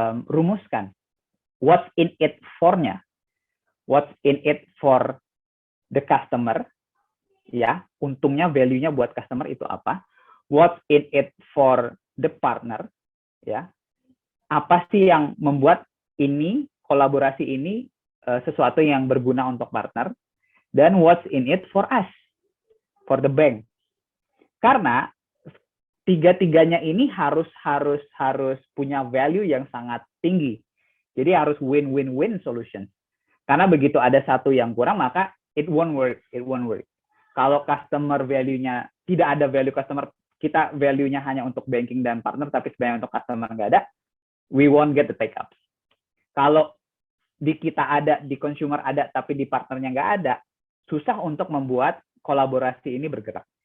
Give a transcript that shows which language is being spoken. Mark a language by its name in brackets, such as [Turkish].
[Indonesian] rumuskan [English] what's in it for-nya, what's in it for the customer, [Indonesian] ya, untungnya, value-nya buat customer itu apa, [English] what's in it for the partner, [Indonesian] ya, apa sih yang membuat ini, kolaborasi ini sesuatu yang berguna untuk partner, dan [English] what's in it for us, for the bank. [Indonesian] Karena tiga-tiganya ini harus punya value yang sangat tinggi. Jadi harus win-win-win solution. Karena begitu ada satu yang kurang, maka [English] it won't work. [Indonesian] Kalau customer value-nya tidak ada value customer, kita value-nya hanya untuk banking dan partner, tapi sebenarnya untuk customer nggak ada, [English] we won't get the take up. [Indonesian] Kalau di kita ada, di consumer ada, tapi di partnernya nggak ada, susah untuk membuat kolaborasi ini bergerak.